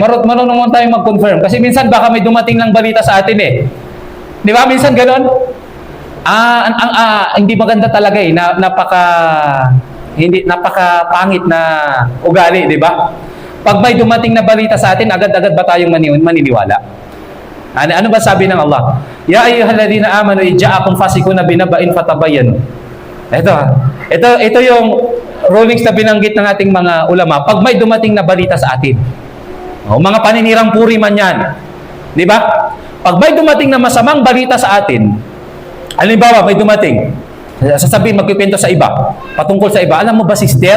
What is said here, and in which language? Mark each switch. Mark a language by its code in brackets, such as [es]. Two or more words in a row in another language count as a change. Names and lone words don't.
[tl] Marunong naman tayong mag-confirm. Kasi minsan baka may dumating lang balita sa atin Di ba? Minsan ganon. Hindi maganda talaga napaka pangit na ugali, di ba? Pag may dumating na balita sa atin, agad-agad ba tayong maniniwala? Ano ba sabi ng Allah? [ar] يا أيها الذين آمنوا إن جاءكم فاسق بنبإ فتبينوا. [tl] Ito yung rulings na binanggit ng ating mga ulama pag may dumating na balita sa atin. Mga paninirang puri man yan. Di ba? Pag may dumating na masamang balita sa atin, halimbawa may dumating, sasabihin magkikwento sa iba, patungkol sa iba, alam mo ba sister?